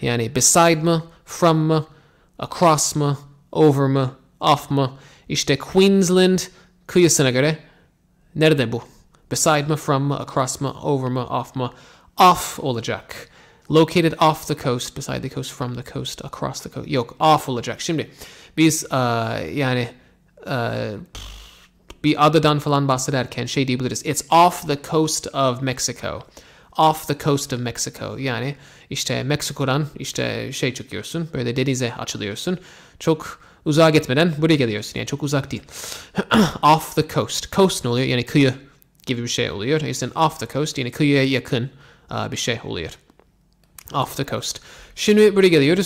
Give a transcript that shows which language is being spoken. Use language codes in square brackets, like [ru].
[tr] Yani beside mı, from mı, across mı, over mı, off mı? İşte Queensland kıyısına göre nerede bu? Beside mı, from mı, across mı, over mı, off mı? Off olacak. [en] Located off the coast, beside the coast, from the coast, across the coast. [tr] Yok, off olacak. Şimdi biz yani bir adadan falan bahsederken şey diyebiliriz. [en] It's off the coast of Mexico. Off the coast of Mexico. [tr] Yani işte Meksiko'dan işte şey çıkıyorsun. Böyle denize açılıyorsun. Çok uzağa gitmeden buraya geliyorsun. Yani çok uzak değil. Off the coast. Coast ne oluyor? Yani kıyı gibi bir şey oluyor. O yüzden off the coast yani kıyıya yakın bir şey oluyor. Off the coast. Şimdi buraya geliyoruz.